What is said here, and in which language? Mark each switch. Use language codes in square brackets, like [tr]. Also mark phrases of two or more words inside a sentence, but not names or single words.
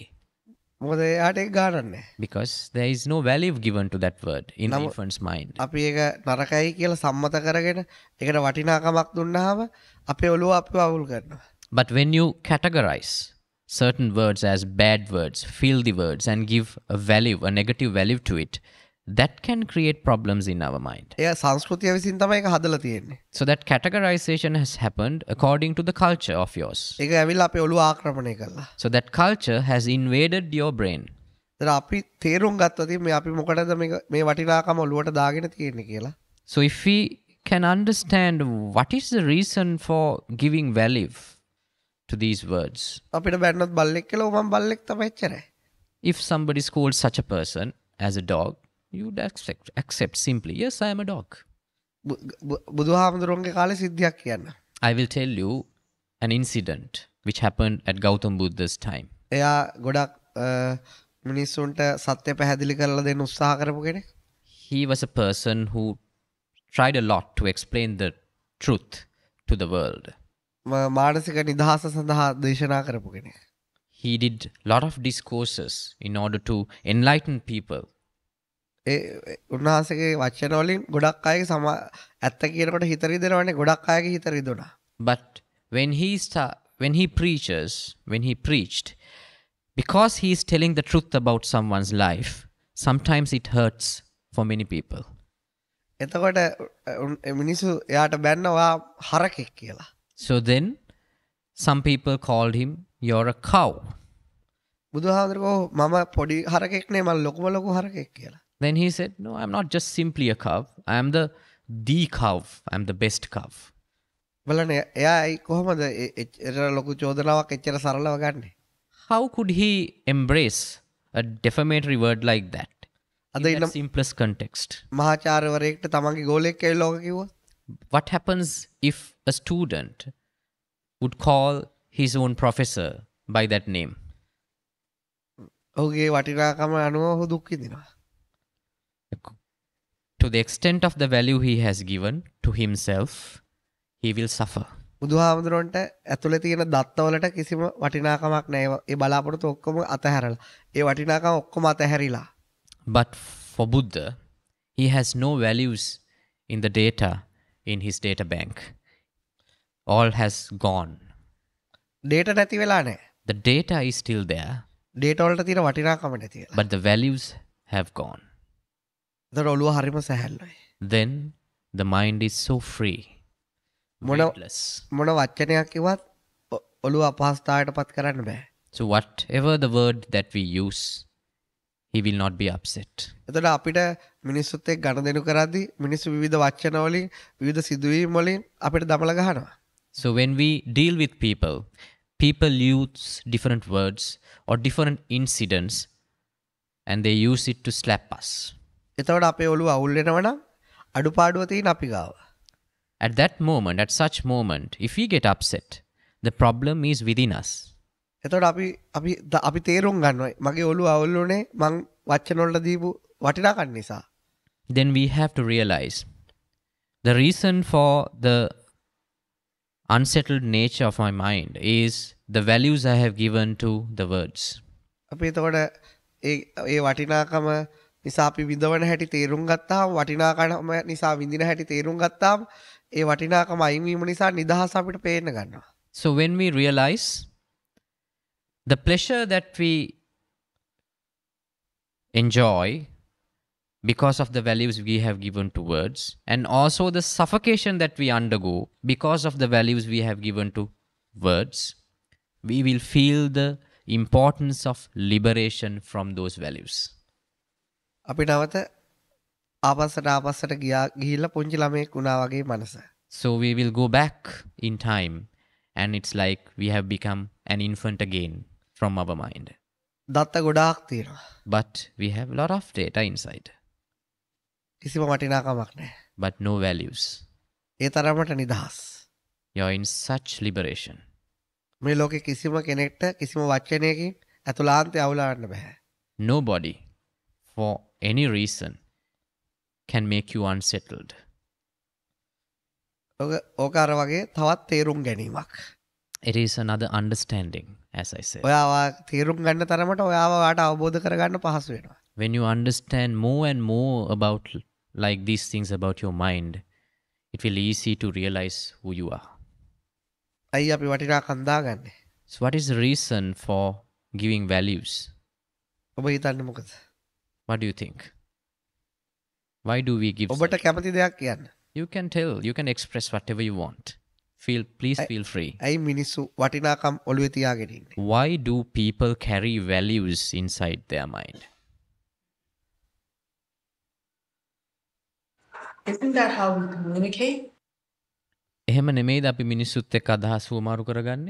[si] මොකද එයාට ඒක ගානක් නැහැ. [en] because there is no value given to that word in the Nam- infant's mind. [si] අපි ඒක නරකයි කියලා සම්මත කරගෙන ඒකට වටිනාකමක් දුන්නාම අපේ ඔළුව අපිව අවුල් කරනවා. [en] But when you categorize certain words as bad words, filthy words, and give a negative value to it, that can create problems in our mind. [si] එයා සංස්කෘතිය විසින් තමයි ඒක හදලා තියෙන්නේ. [en] So that categorization has happened according to the culture of yours. [si] ඒක ඇවිල්ලා අපේ ඔළුව ආක්‍රමණය කළා. [en] So that culture has invaded your brain. [si] ඒතර අපි තේරුම් ගත්තොත් මේ අපි මොකටද මේ වටිනාකම ඔළුවට දාගෙන තියෙන්නේ කියලා. [en] So if we can understand what is the reason for giving value to these words. [si] අපිට බැන්නොත් බල්ලෙක් කියලා මම බල්ලෙක් තමයි එච්චරයි. [en] If somebody calls such a person as a dog, you would accept simply, yes, I am a dog. [si] බුදුහාමුදුරුවන්ගේ කාලේ සිද්ධියක් කියන්න. [en] I will tell you an incident which happened at Gautam Buddha's time. [si] එයා ගොඩක් මිනිස්සුන්ට සත්‍ය පැහැදිලි කරලා දෙන්න උත්සාහ කරපු කෙනෙක්. [en] He was a person who tried a lot to explain the truth to the world. [si] මානසික නිදහස සඳහා දේශනා කරපු කෙනෙක්. [en] He did a lot of discourses in order to enlighten people. [si] උන්වහන්සේගේ වචන වලින් ගොඩක් අයගේ ඇත්ත කියනකොට හිත රිදෙනවනේ ගොඩක් අයගේ හිත රිදුණා. [en] But when he preached, because he is telling the truth about someone's life, sometimes it hurts for many people. [si] එතකොට මිනිස්සු එයාට බැන්නවා හරකෙක් කියලා. [en] So then some people called him, you're a cow. [si] බුදුහාමුදුරුවෝ මම පොඩි හරකෙක් නේ මම ලොකුම ලොකු හරකෙක් කියලා. [en] Then he said, no, I'm not just simply a cow. I am the cow. I'm the best cow. [si] බලන්න එයා කොහොමද එච්චර ලොකු චෝදනාවක් එච්චර සරලව ගන්නෙ? [en] How could he embrace a defamatory word like that? [si] අද [en] In [si] ඉන්න [en] that simplest context. [si] මහාචාර්යවරයෙක්ට තමන්ගේ ගෝලයෙක් ඇවිල්ලා ඕක කිව්වොත් [en] What happens if a student would call his own professor by that name? [si] ඔහුගේ වටිනාකම අනුව ඔහු දුක් විඳිනවා. [en] To the extent of the value he has given to himself, he will suffer. [si] බුදුහාමුදුරන්ට ඇතුලේ තියෙන දත්තවලට කිසිම වටිනාකමක් නැහැ. ඒ බලාපොරොත්තු ඔක්කොම අතහැරලා. ඒ වටිනාකම ඔක්කොම අතහැරිලා. [en] But for Buddha, he has no values in the data in his data bank. All has gone. [si] data නැති වෙලා නැහැ. [en] The data is still there, [si] data වලට තියෙන වටිනාකම නැති වෙලා. [en] but the values have gone. [si] ඒතර ඔළුව හරිම සැහැල්ලුයි. [en] Then the mind is so free, weightless. [si] මොන වචනයක් කිව්වත් ඔළුව අපහසුතාවයටපත් කරන්න බෑ. [en] So whatever the word that we use, he will not be upset. [si] එතකොට අපිට මිනිස්සුත් එක්ක ගනුදෙනු කරද්දී මිනිස්සු විවිධ වචන වලින් විවිධ සිදුවීම් වලින් අපිට දමල ගහනවා. [en] So when we deal with people, people use different words or different incidents and they use it to slap us. [si] එතකොට අපේ ඔළුව අවුල් වෙනවා නම් අඩුපාඩුව තියෙන අපි ගාව. [en] At that moment, at such moment, if we get upset, the problem is within us. [si] එතකොට අපි තේරුම් ගන්නවා මගේ ඔළුව අවුල් වුණේ මං වචන වලට දීපු වටිනාකම් නිසා. [en] Then we have to realize the reason for the unsettled nature of my mind is the values I have given to the words. [si] අපි එතකොට ඒ වටිනාකම නිසා අපි විඳවන හැටි තේරුම් ගත්තාම වටිනාකම නිසා විඳින හැටි තේරුම් ගත්තාම ඒ වටිනාකම අයින් වීම නිසා නිදහස අපිට පේන්න ගන්නවා. [en] So when we realize the pleasure that we enjoy because of the values we have given to words, and also the suffocation that we undergo because of the values we have given to words, we will feel the importance of liberation from those values. [si] අපි නැවත ආපස්සට ගිහිල්ලා පුංචි ළමයෙක් වුණා වගේ මනස. [en] So we will go back in time and it's like we have become an infant again from our mind. [si] දත්ත ගොඩාක් තියෙනවා. [en] But we have a lot of data inside, [si] කිසිම වටිනාකමක් නැහැ. [en] but no values. [si] ඒ තරමට නිදහස්. [en] You're in such liberation. [si] මේ ලෝකේ කිසිම කෙනෙක්ට කිසිම වචනයකින් අතුලාන්තය අවුලවන්න බෑ. [en] Nobody, for any reason, can make you unsettled. [si] ඕක අර වගේ තවත් තේරුම් ගැනීමක්. [en] It is another understanding, as I said. [si] ඔයාව තේරුම් ගන්න තරමට ඔයාව වාට අවබෝධ කරගන්න පහසු වෙනවා. [en] When you understand more and more about like these things about your mind, it will easy to realize who you are. [si] අයි අපි වටිනාකම් දාගන්නේ. [en] So what is the reason for giving values? [si] ඔබ හිතන්නේ මොකද? [en] What do you think? Why do we give? [si] ඔබට කැමති දෙයක් කියන්න. [en] You can tell, you can express whatever you want. Please feel free. [si] ඇයි මිනිස්සු වටිනාකම් ඔළුවේ තියාගෙන ඉන්නේ? [en] Why do people carry values inside their mind? Isn't that how we communicate? [si] එහෙම නෙමෙයිද අපි මිනිස්සුත් එක්ක අදහස් වමාරු කරගන්නේ?